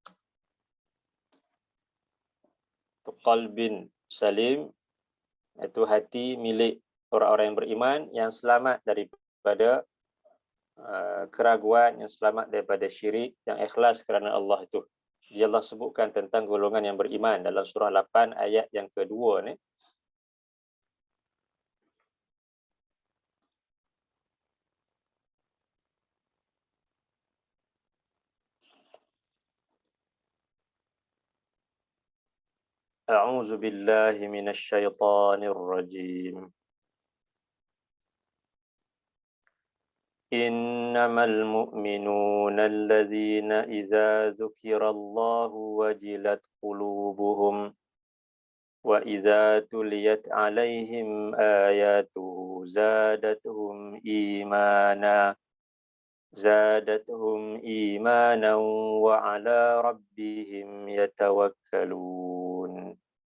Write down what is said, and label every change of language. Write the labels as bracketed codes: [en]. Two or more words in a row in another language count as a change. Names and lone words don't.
[ar] قلب سليم, [ms] iaitu hati milik orang-orang yang beriman yang selamat daripada keraguan, yang selamat daripada syirik, yang ikhlas kerana Allah itu. Jadi Allah sebutkan tentang golongan yang beriman dalam surah 8 ayat yang kedua ni. [ar] أعوذ بالله من الشيطان الرجيم. إنما المؤمنون الذين إذا ذكر الله وجلت قلوبهم وإذا تليت عليهم آياته زادتهم إيمانا وعلى ربهم يتوكلون.